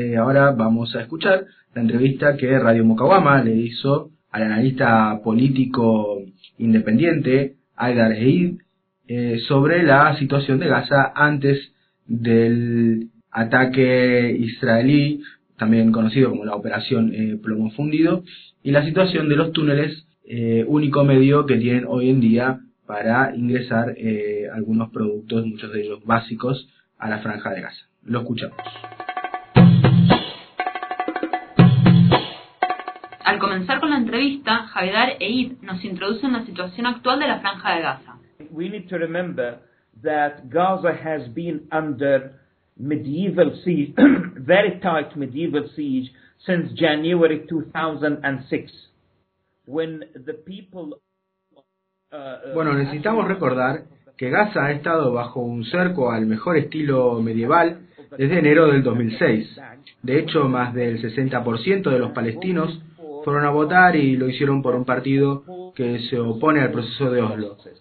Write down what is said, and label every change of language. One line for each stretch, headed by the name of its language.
Spanish: Ahora vamos a escuchar la entrevista que Radio Mocahuama le hizo al analista político independiente Haidar Heid sobre la situación de Gaza antes del ataque israelí, también conocido como la Operación Plomo Fundido, y la situación de los túneles, único medio que tienen hoy en día para ingresar algunos productos, muchos de ellos básicos, a la Franja de Gaza. Lo escuchamos. Al comenzar con la entrevista, Haidar Heid nos introduce en la situación actual de la Franja de Gaza.
English: We need to remember that Gaza has been under medieval siege, very tight medieval siege, since January 2006. When the people.
Spanish: Bueno, necesitamos recordar que Gaza ha estado bajo un cerco al mejor estilo medieval desde enero del 2006. De hecho, más del 60% de los palestinos fueron a votar y lo hicieron por un partido que se opone al proceso de Oslo.